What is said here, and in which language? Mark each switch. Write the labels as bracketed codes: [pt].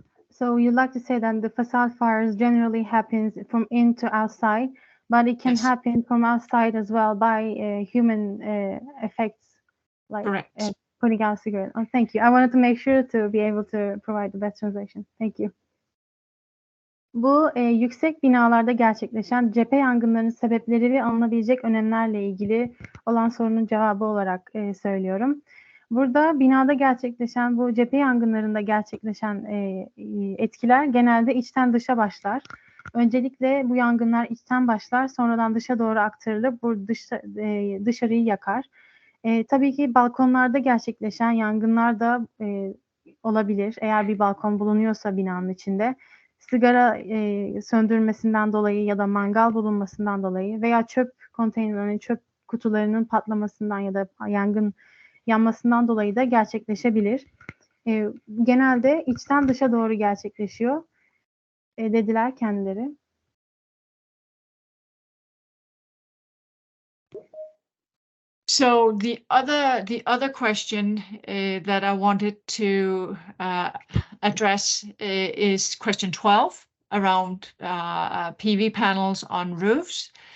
[en] So you'd like to say that the facade fires generally happens from in to outside, but it can happen from outside as well by human effects, like putting out a cigarette. Oh, thank you. I wanted to make sure to be able to provide the best translation. Thank you. [tr] Bu yüksek binalarda gerçekleşen cephe yangınlarının sebepleri ve alınabilecek önlemlerle ilgili olan sorunun cevabı olarak söylüyorum. Burada binada gerçekleşen bu cephe yangınlarında gerçekleşen etkiler genelde içten dışa başlar. Öncelikle bu yangınlar içten başlar, sonradan dışa doğru aktarılıp bu dışarıyı yakar. Tabii ki balkonlarda gerçekleşen yangınlar da olabilir. Eğer bir balkon bulunuyorsa binanın içinde, sigara söndürmesinden dolayı ya da mangal bulunmasından dolayı veya çöp konteynerlerinin, çöp kutularının patlamasından ya da yangın yanmasından dolayı da gerçekleşebilir. Genelde içten dışa doğru gerçekleşiyor dediler kendileri. [en] So the other question that I wanted to address is question 12 around PV panels on roofs.